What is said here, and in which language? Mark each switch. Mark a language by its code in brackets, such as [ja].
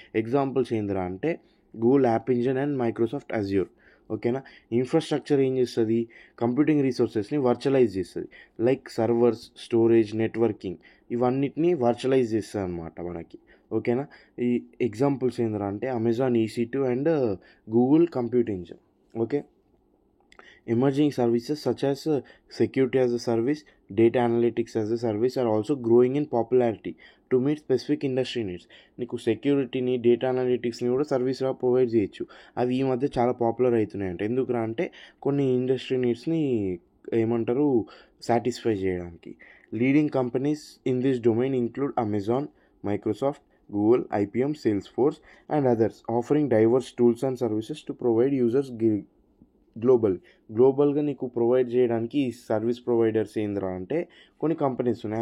[te] Examples ఏందిరా అంటే Google app engine and Microsoft Azure. ఓకేనా? ఇన్ఫ్రాస్ట్రక్చర్ ఏం చేస్తుంది? కంప్యూటింగ్ రీసోర్సెస్ని వర్చువలైజ్ చేస్తుంది, లైక్ సర్వర్స్, స్టోరేజ్, నెట్వర్కింగ్, ఇవన్నిటిని వర్చువలైజ్ చేస్తుంది అనమాట మనకి. ఓకేనా? ఈ ఎగ్జాంపుల్స్ ఏందిరా అంటే Amazon EC2 and Google compute engine. [en] Okay, emerging services such as security as a service, data analytics as a service are also growing in popularity to meet specific industry needs. [te] నీకు సెక్యూరిటీని, data అనలిటిక్స్ని కూడా సర్వీస్గా provide చేయొచ్చు. అవి ఈ మధ్య చాలా popular అవుతున్నాయంట. ఎందుకురా అంటే కొన్ని ఇండస్ట్రీ నీడ్స్ని ఏమంటారు సాటిస్ఫై చేయడానికి. [en] leading companies in this domain include Amazon, Microsoft, Google, IBM, Salesforce and others, offering diverse tools and services to provide users గ్లోబల్గా [te] నీకు ప్రొవైడ్ చేయడానికి ఈ సర్వీస్ ప్రొవైడర్స్ ఏందిరా అంటే కొన్ని కంపెనీస్ ఉన్నాయి.